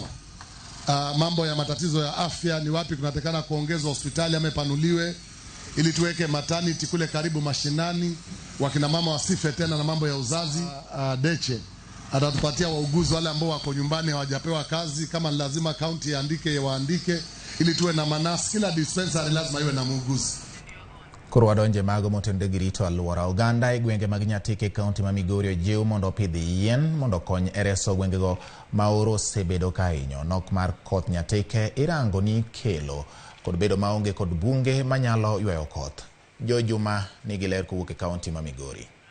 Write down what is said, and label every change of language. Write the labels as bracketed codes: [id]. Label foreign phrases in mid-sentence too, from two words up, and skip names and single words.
[sw] Mambo ya matatizo ya afya, ni wapi kunatakana kuongezwa hospitali ama panuliwe ili tuweke maternity kule karibu mashinani, wakina mama wasife tena na mambo ya uzazi. Deche atatupatia wauguzi wale ambao wako nyumbani hawajapewa kazi, kama lazima kaunti iandike waandike, ili tuwe na manasi, kila dispensary lazima iwe na muuguzi. [luo] Kurwadonje mago motende girito aluora oganda e gwenge mag Nyatike kaunti ma Migori ojiw mondo pidhi yien mondo kony e reso gwengego ma oro osebedo ka hinyo. Nok mar koth Nyatike irango ni kelo kod bedo maonge kod bunge manyalo yweyo koth. Jojuma nigi ler kowuok e kaunti ma Migori.